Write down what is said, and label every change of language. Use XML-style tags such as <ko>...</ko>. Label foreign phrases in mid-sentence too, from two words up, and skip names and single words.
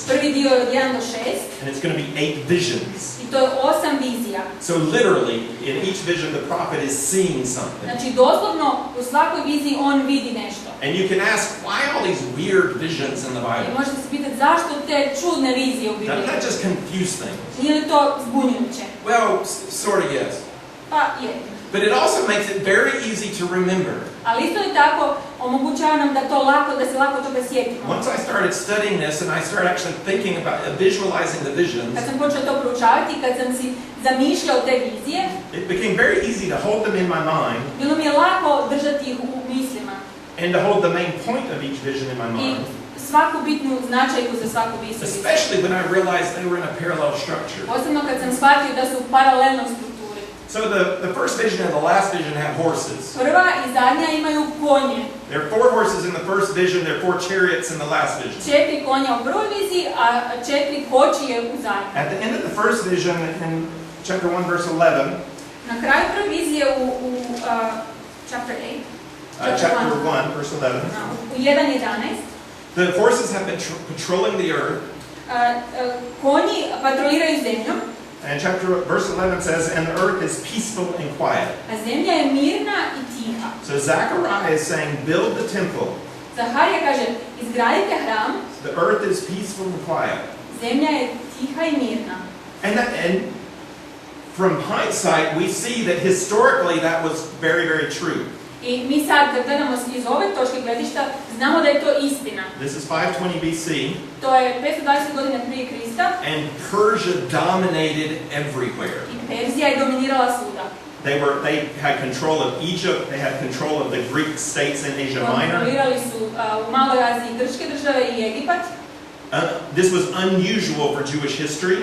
<hr>Prvi dio je od 1 do 6.</hr> <en>And it's going to be 8 visions.</en> <hr>I to je 8 vizija.</hr> <en>So literally, in each vision, the prophet is seeing something.</en> <hr>Znači, doslovno u svakoj viziji on vidi nešto.</hr> <en>And you can ask, why all these weird visions in the</en> <hr>I</hr> <en>Bible?</en> <hr>možete se pitati zašto te čudne vizije u</hr> <en>Doesn't</en> <hr>Bibliji?</hr> <en>that just confuse things?</en> <hr>Nije li to zbunjujuće?</hr> <en>Well, sort of yes.</en> <hr>Pa je.</hr> <en>But it also makes it very easy to remember.</en> <hr>Ali isto je tako, omogućava nam da se lako toga sjetimo.</hr> <en>Once I started studying this and I started actually thinking about visualizing the visions,</en> <hr>Kad sam počeo to proučavati, kad sam si zamišljao te vizije,</hr> <en>it became very easy to hold them in my mind</en> <hr>bilo mi je lako držati ih u mislima.</hr> <en>and to hold the main point of each vision in my</en> <hr>I</hr> <en>mind.</en> <hr>svaku bitnu značajku za svaku viziju.</hr> <en>Especially when I realized they were in a parallel structure.</en> <hr>Posebno kad sam shvatio da su u paralelnoj strukturi.</hr> <en>So the first vision and the last vision have horses.</en> <hr>Prva i zadnja imaju konje.</hr> <en>There are 4 horses in the first vision, there are 4 chariots in the last vision.</en> <hr>4 konja u prvoj viziji, a 4 kočije u zadnjoj.</hr> <en>At the end of the first vision, in chapter 1, verse 11,</en> <hr>Na kraju prve vizije u chapter 8,</hr> <en>chapter 1, verse 11,</en> <hr>u 1:11,</hr> <en>the horses have been patrolling the earth.</en> <hr>konji patroliraju zemljom,</hr> <en>And verse 11 says, and the earth is peaceful and quiet.</en> <hr>a zemlja je mirna i tiha.</hr> <en>So Zechariah is saying, build the temple.</en> <hr>Zaharija kaže, izgradite hram,</hr> <en>The earth is peaceful and quiet.</en> <hr>zemlja je tiha i mirna.</hr> <en>And from hindsight, we see that historically that was very, very true.</en> <hr>I mi sad, kad gledamo iz ove točke gledišta, znamo da je to istina.</hr> <en>This is 520 BC.</en> <hr>To je 520 godina prije Krista</hr> <en>And Persia dominated everywhere.</en> <hr>i Perzija je dominirala svuda.</hr> <en>They had control of Egypt, they had control of the Greek states in Asia Minor.</en> <hr>Kontrolirali su u Maloj Aziji grčke države i Egipat.</hr> <en>This was unusual for Jewish history.</en>